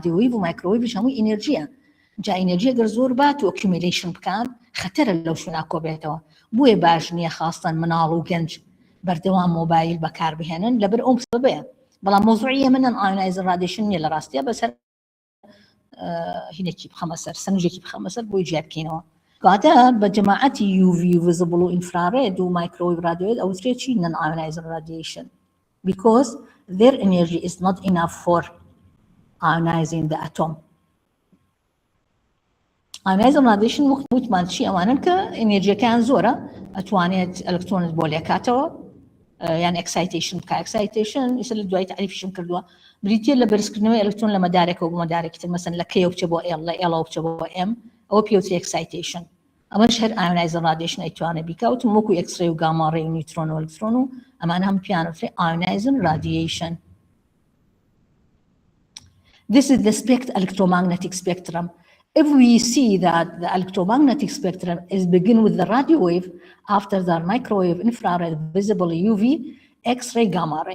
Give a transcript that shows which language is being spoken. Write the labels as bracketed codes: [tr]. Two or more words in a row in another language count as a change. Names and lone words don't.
[ckb] و مایکرۆویڤش هەموو ئینێرژیە جا ئینێرژی ئەگەر زۆر بات و ئۆکیومیلیشن بکات خەتەرە لەو شوێنە کۆبێتەوە بۆیە باش نییە خاستن مناڵ و گەنج بەردەوام مۆبایل بەکار بهێنن لەبەر ئەوم سبەیە بەڵام مۆزوعی منن ئایۆنایزن رادیشن نییە لە ڕاستیە بەسەر هینێکی بخەمە سەر سەرنجێکی بخەمە سەر بۆی جیا بکەینەوە کاتە بە جەماعەتی [en] UV visible [ckb] و infrared و [en] microwave radiowave [ckb] ئەوترێت چی [en] non-ionizing radiation because their energy is not enough for ionizing the atom. Ionizing radiation [ckb] وتمان چی ئەوانن کە ئێنێرجیەکان زۆرە ئەتوانێت ئەلکترۆنت بۆ لێکاتەوە یان excitation بکە excitation ئیسە لە دوای تعریفیشم کردووە بریتیە لە بەرزکردنەوەی ئەلکترۆن لە مەدارێکەوە بۆ مەدارێکی تر مەسەن لە K بچێ بۆ L لە L بچێ بۆ M ئەوە پێوتری excitation ئەمەش هەر [en] ionizing radiation [ckb] ئەیتوانێت بیکەوت وەکو X-ray و [en] gamma ray [ckb] و نیوترۆن و ئەلکترۆن و ئەمانە هەم پیانوترێ [en] ionizing radiation. This is the electromagnetic spectrum. If we see that the electromagnetic spectrum is begin with the radio wave, after the microwave, infrared, visible, UV, X-ray, gamma ray.